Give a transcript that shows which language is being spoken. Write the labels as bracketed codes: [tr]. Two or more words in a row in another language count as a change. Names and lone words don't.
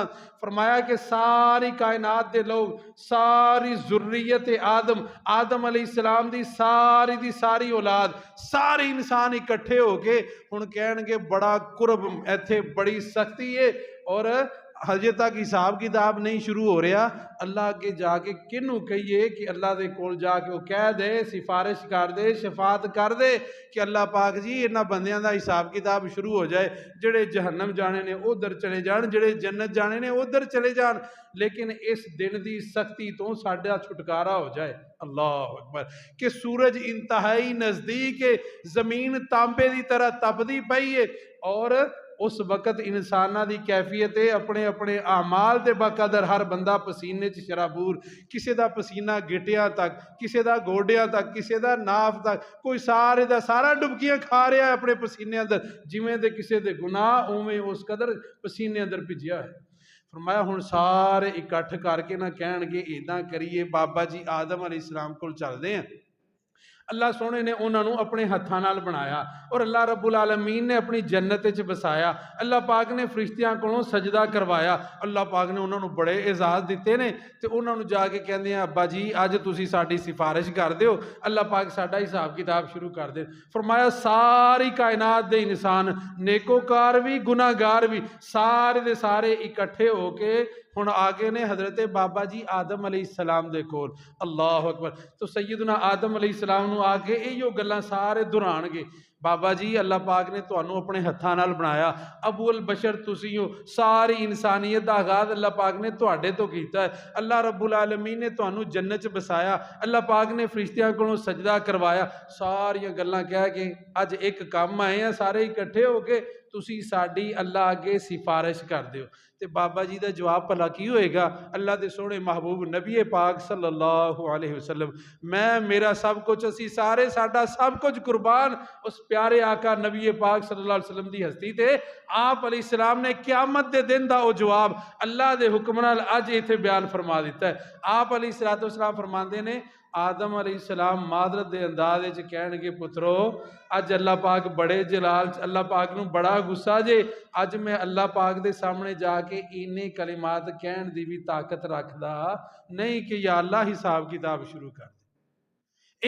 [pa] فرمایا کہ ساری کائنات کے لوگ، ساری ذریت آدم، آدم علیہ السلام کی ساری اولاد، سارے انسان اکٹھے ہو کے ہُن کہݨگے بڑا کرب، اتھے بڑی سختی ہے، اور ہجے تک حساب کتاب نہیں شروع ہو رہا. اللہ اگے جا کے کنوں کہیے کہ اللہ دے کول جا کے وہ کہہ دے، سفارش کر دے، شفاعت کر دے کہ اللہ پاک جی انہاں بندیاں دا حساب کتاب شروع ہو جائے، جیڑے جہنم جانے نے ادھر چلے جان، جیڑے جنت جانے نے ادھر چلے جان، لیکن اس دن کی سختی توں ساڈا چھٹکارا ہو جائے. [ar] اللہ اکبر, [pa] کہ سورج انتہائی نزدیک ہے، زمین تانبے کی طرح تپدی پئی ہے، اور اس وقت انساناں کی کیفیت ہے اپنے اپنے اعمال کے بقدر ہر بندہ پسینے چ شرابور، کسی کا پسینہ گٹیاں تک، کسی کا گوڈیاں تک، کسی کا ناف تک، کوئی سارے کا سارا ڈبکیاں کھا رہا ہے اپنے پسینے اندر, جمیں دے کسی کے گناہ اویں اس قدر پسینے اندر بھجیا ہے. فرمایا ہُن سارے اکٹھ کر کے نا کہݨگے ایداں کریے، بابا جی آدم علیہ السلام کول چلدے ہیں. اللہ سونے نے انہوں نے اپنے ہتھاں نال بنایا، اور [ar] اللہ رب العالمین [pa] نے اپنی جنت چ بسایا، اللہ پاک نے فرشتیاں کولوں سجدہ کروایا، اللہ پاک نے انہوں نے بڑے اعزاز دتے نے، تو انہوں نے جا کے کہتے ہیں ابا جی اج تسی ساڈی سفارش کر دو، اللہ پاک ساڈا حساب کتاب شروع کر دے. فرمایا ساری کائنات دے انسان، نیکوکار بھی گناہگار بھی، سارے دے سارے اکٹھے ہو کے ہُن آ گئے نے حضرت بابا جی آدم علیہ السلام دے کول. [ar] اللہ اکبر, [pa] تو سیدنا آدم علیہ السلام نوں آ کے اہو گلاں سارے دہراݨگے، بابا جی اللہ پاک نے تہانوں اپنے ہتھاں نال بنایا, [ar] ابو البشر [pa] تسی ہو، ساری انسانیت کا آغاز اللہ پاک نے تہاڈے توں کیتا ہے, [ar] اللہ رب العالمین [pa] نے تہانوں جنت چ بسایا، اللہ پاک نے فرشتیاں کولوں سجدہ کروایا، ساریاں گلاں کہہ کے اج ایک کم آئے ہیں سارے اکٹھے ہو کے، تسی ساڈی اللہ اگے سفارش کر دیو. تے بابا جی کا جواب بھلا کی ہووے گا؟ اللہ دے سوہنے محبوب نبی پاک [ar] صلی اللہ علیہ وسلم, [pa] میں میرا سب کچھ اسی سارے ساڈا سب کچھ قربان اس پیارے آقا نبی پاک [ar] صلی اللہ علیہ وسلم [pa] دی ہستی تے آپ علیہ السلام نے قیامت دے دن دا او جواب اللہ دے حکم نال اج اتھے بیان فرما دتا ہے. آپ علیہ السلام فرماندے نے آدم علیہ السلام معذرت دے انداز وچ کہݨگے، پترو اج اللہ پاک بڑے جلال اللہ پاک نوں بڑا غصہ جے، اج میں اللہ پاک دے سامنے جا کے انے کلمات کہݨ دی بھی طاقت رکھدا نہیں کہ [ar] یا اللہ [pa] حساب کتاب شروع کر دے.